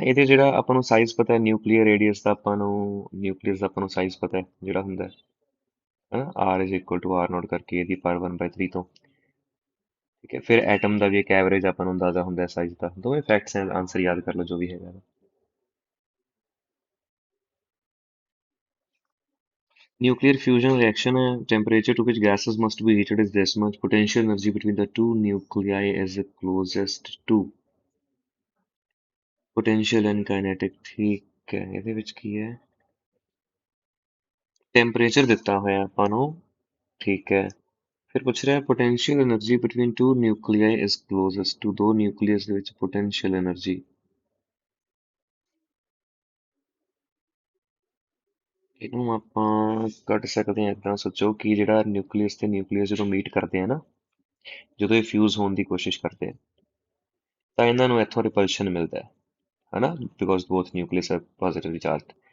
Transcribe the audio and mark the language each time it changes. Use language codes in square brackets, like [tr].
[pa] ਇਹਦੇ ਜਿਹੜਾ ਆਪਾਂ ਨੂੰ ਸਾਈਜ਼ ਪਤਾ ਹੈ ਨਿਊਕਲੀਅਰ ਰੇਡੀਅਸ ਦਾ, ਆਪਾਂ ਨੂੰ ਨਿਊਕਲੀਅਸ ਦਾ ਆਪਾਂ ਨੂੰ ਸਾਈਜ਼ ਪਤਾ ਹੈ ਜਿਹੜਾ ਹੁੰਦਾ ਹੈ, ਹਨਾ, r is equal to r note ਕਰਕੇ ਇਹਦੀ ਪਾਵਰ 1/3 ਤੋਂ। ਠੀਕ ਹੈ, ਫਿਰ ਐਟਮ ਦਾ ਵੀ ਇੱਕ ਐਵਰੇਜ ਆਪਾਂ ਨੂੰ ਅੰਦਾਜ਼ਾ ਹੁੰਦਾ ਹੈ ਸਾਈਜ਼ ਦਾ। ਦੋਵੇਂ ਫੈਕਟਸ ਹੈ, ਆਂਸਰ ਯਾਦ ਕਰ ਲਓ ਜੋ ਵੀ ਹੈਗਾ। [en] Nuclear fusion reaction temperature to which gases must be heated is this much. Potential energy between the two nuclei is the closest to potential and kinetic। [pa] ठीक है, ਇਹਦੇ ਵਿੱਚ ਕੀ ਹੈ? ਟੈਂਪਰੇਚਰ ਦਿੱਤਾ ਹੋਇਆ ਆਪਾਂ ਨੂੰ, ਠੀਕ ਹੈ। ਫਿਰ ਪੁੱਛ ਰਿਹਾ [en] potential energy between two nuclei is closest to, [pa] ਦੋ ਨਿਊਕਲੀਅਸ ਦੇ ਵਿੱਚ potential energy। ਇਹਨੂੰ ਆਪਾਂ ਕੱਢ ਸਕਦੇ ਹਾਂ ਏਦਾਂ, ਸੋਚੋ ਕਿ ਜਿਹੜਾ ਨਿਊਕਲੀਅਸ ਤੇ ਨਿਊਕਲੀਅਸ ਜਦੋਂ ਮੀਟ ਕਰਦੇ ਆ ਨਾ, ਜਦੋਂ ਇਹ ਫਿਊਜ਼ ਹੋਣ ਦੀ ਕੋਸ਼ਿਸ਼ ਕਰਦੇ ਆ, ਤਾਂ ਇਹਨਾਂ ਨੂੰ ਇੱਥੋਂ ਰਿਪਲਸ਼ਨ ਮਿਲਦਾ ਹੈ, ਹਨਾ, [en] Because both nucleus are positively charged.